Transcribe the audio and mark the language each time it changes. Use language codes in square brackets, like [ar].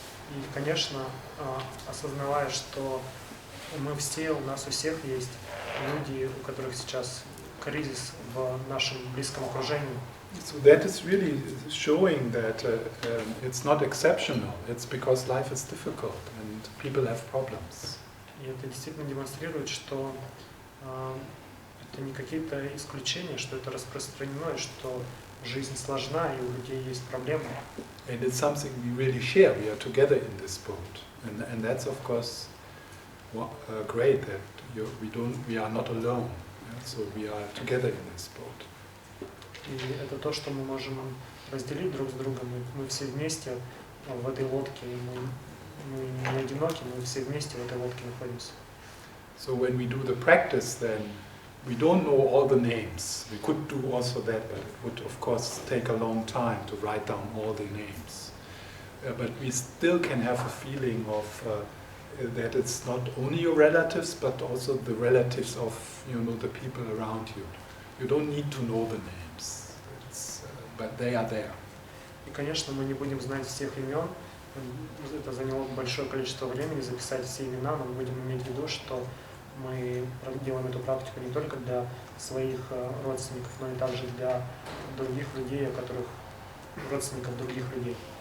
[ru] И, конечно, осознавая, что у нас у всех есть люди, у которых сейчас кризис в нашем близком окружении. [en] So that is really showing that it's not exceptional. It's because life is difficult and people have problems. [ru] И это действительно демонстрирует, что это не какие-то исключения, что это распространено, и что жизнь сложна, и у людей есть проблемы. [en] And it's something we really share. We are together in this boat, and that's of course great that we are not alone. Yeah? So we are together in this boat. [ru] И это то, что мы можем разделить друг с другом. Мы все вместе в этой лодке, и мы не одиноки, мы все вместе в этой лодке находимся. [en] So when we do the practice, then we don't know all the names. We could do also that, but it would of course take a long time to write down all the names. But we still can have a feeling of that it's not only your relatives, but also the relatives of the people around you. You don't need to know the names, but they are there. [ru] И, конечно, мы не будем знать всех имен. Это заняло большое количество времени записать все имена, но мы будем иметь в виду, что мы делаем эту практику не только для своих родственников, но и также для других людей, родственников других людей.